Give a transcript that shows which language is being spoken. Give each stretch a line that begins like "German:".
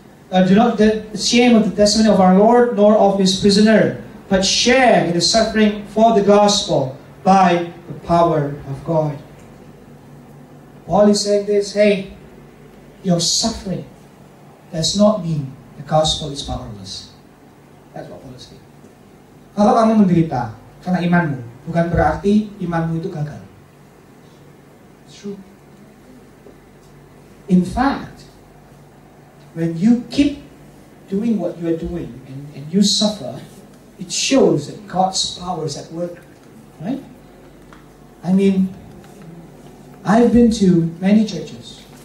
English: Do not be ashamed of the testimony of our Lord, nor of His prisoner, but share in the suffering for the gospel by the power of God. Paul is saying this, hey, your suffering does not mean the gospel is powerless. That's what Paul is saying.
Indonesian: Kalau kamu menderita karena imanmu, bukan berarti imanmu itu gagal.
English: It's true. In fact, when you keep doing what you are doing and you suffer, it shows that God's power is at work. Right? I mean, I've been to many churches.